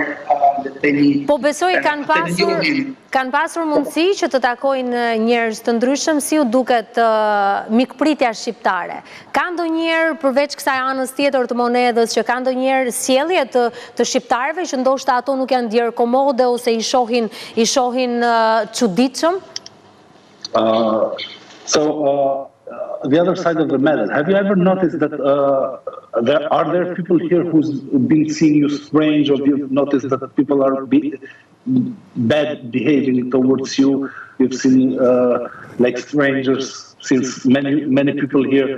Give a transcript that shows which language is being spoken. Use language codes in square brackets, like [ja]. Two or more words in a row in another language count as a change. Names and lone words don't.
[sq] po besoj kanë pasur mundësi që të takojnë njerëz të ndryshëm, si u duket mikpritja shqiptare. Ka ndonjëherë përveç kësaj anës tjetër të monedhës që ka ndonjëherë sjellje të shqiptarëve që ndoshta ato nuk janë djerë komode ose i shohin çuditshëm? [en] The other side of the medal. Have you ever noticed that are there people here who's been seeing you strange, or you've noticed that people are bad behaving towards you? You've seen like strangers, since many people here.